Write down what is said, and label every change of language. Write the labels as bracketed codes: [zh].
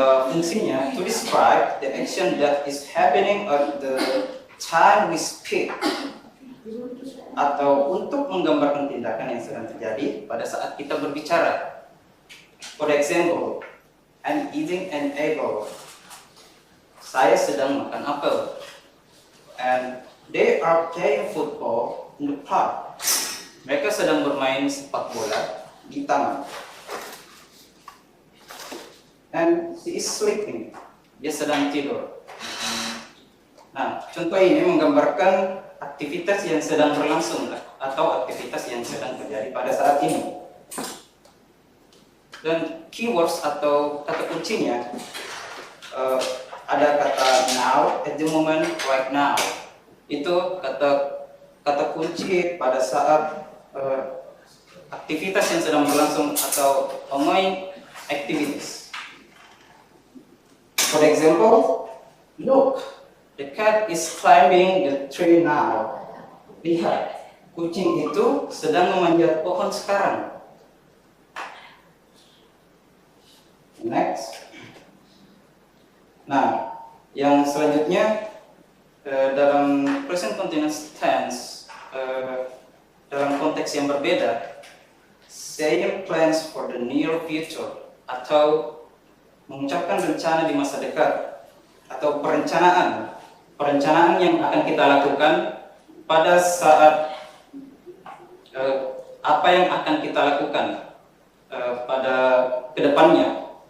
[id] Fungsinya [en] to describe the action that is happening at the time we speak, [id] atau untuk menggambarkan tindakan yang sedang terjadi pada saat kita berbicara. [en] For example, I'm eating an apple. [id] Saya sedang makan apel. [en] And they are playing football in the park. [id] Mereka sedang bermain sepak bola di taman. [en] And she is sleeping. [id] Dia sedang tidur. Nah, contoh ini menggambarkan aktivitas yang sedang berlangsung atau aktivitas yang sedang terjadi pada saat ini. Dan keywords atau kata kuncinya ada kata now, at the moment, right now. Itu kata kunci pada saat aktivitas yang sedang berlangsung atau ongoing activities. [en] For example, look, the cat is climbing the tree now. [id] Lihat, kucing itu sedang memanjat pohon sekarang. [en] Next. [id] Nah, yang selanjutnya dalam present continuous tense dalam konteks yang berbeda, [en] saying plans for the near future [id] atau mengucapkan rencana di masa dekat atau perencanaan yang akan kita lakukan pada saat apa yang akan kita lakukan pada kedepannya.